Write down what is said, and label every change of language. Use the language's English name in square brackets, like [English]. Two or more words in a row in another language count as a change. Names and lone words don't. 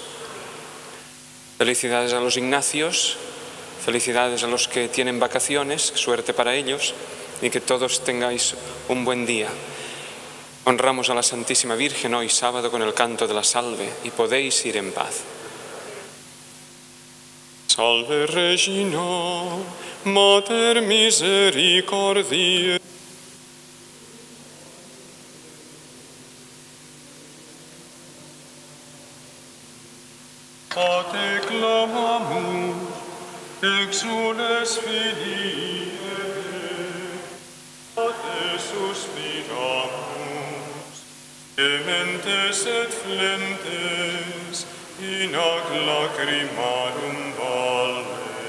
[Spanish] Felicidades a los Ignacios. Felicidades a los que tienen vacaciones, suerte para ellos y que todos tengáis un buen día. Honramos a la Santísima Virgen hoy sábado con el canto de la Salve y podéis ir en paz. [Latin] Salve Regina, Mater Misericordiae. A te clamamus, exules Filii, a te suspiramus, gementes et flentes, in ac lacrimarum valle.